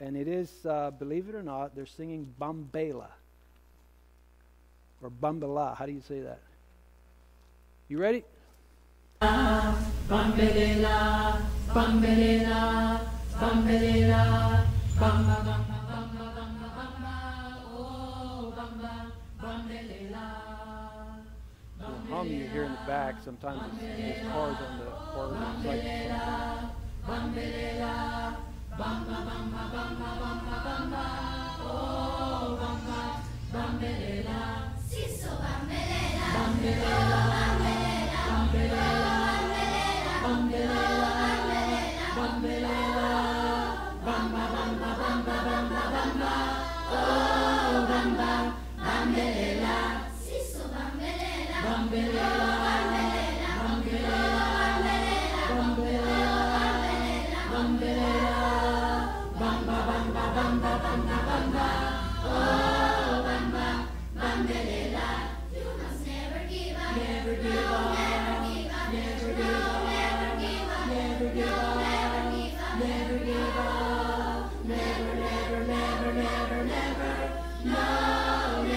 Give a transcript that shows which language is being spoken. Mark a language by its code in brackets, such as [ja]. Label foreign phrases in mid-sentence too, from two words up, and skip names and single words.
[en] And it is, believe it or not, they're singing Bambela or Bambala. How do you say that? You ready? [zu] Bambelela, bambelela, bambelela, bamba, bamba, bamba, bamba, bamba, oh, bamba, bambelela. [en] The hum you hear in the back sometimes is cars on the bambelela, [zu] bambelela, bamba, bamba, bamba, bamba, bamba, oh, bamba, bambelela. Siso bambelela, bambelela, bambelela, bambelela. Bambelela, bambelela, bamba, bamba, bamba, bamba, bamba, oh, bamba, bambelela, siso bambelela, bambelela, bambelela, bambelela, bambelela, bamba, bamba, bamba, bamba, bamba, oh, bamba, bambelela. [en] You must never give up, never give up, never give up, never give up. Never give up, never give up, never, never, never, never, never, no.